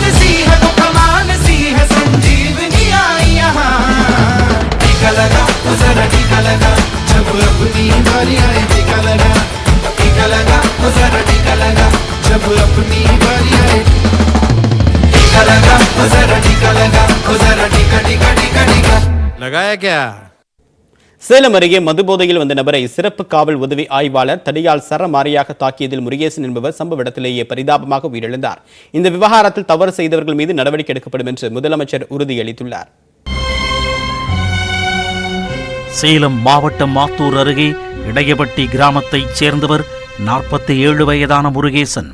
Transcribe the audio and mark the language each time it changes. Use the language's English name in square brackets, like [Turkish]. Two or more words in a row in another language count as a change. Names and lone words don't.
[Hindi] सी है वो कमाल सी है संजीवनी आई यहाँ टीका लगा जरा टीका लगा जब अपनी बारी आए टीका लगा जरा टीका लगा जब अपनी बारी आए टीका लगा जरा टीका लगा जरा टीका टीका टीका टीका लगाया क्या? [Tamil] சேலம் அருகே மதுபோதையில் வந்த நபரை சிறப்பு காவல் உதவி ஆய்வாளர் தடியால் சரமாரியாக தாக்கியதில் முருகேசன் என்பவர் சம்பவ இடத்திலேயே பரிதாபமாக உயிரிழந்தார். இந்த விவகாரத்தில் தவறு செய்தவர்கள் மீது நடவடிக்கை எடுக்கப்படும் என்று முதலமைச்சர் உறுதியளித்துள்ளார். சேலம் மாவட்டம் மாத்தூர் அருகே இடையபட்டி கிராமத்தைச் சேர்ந்தவர் 47 வயதான முருகேசன்.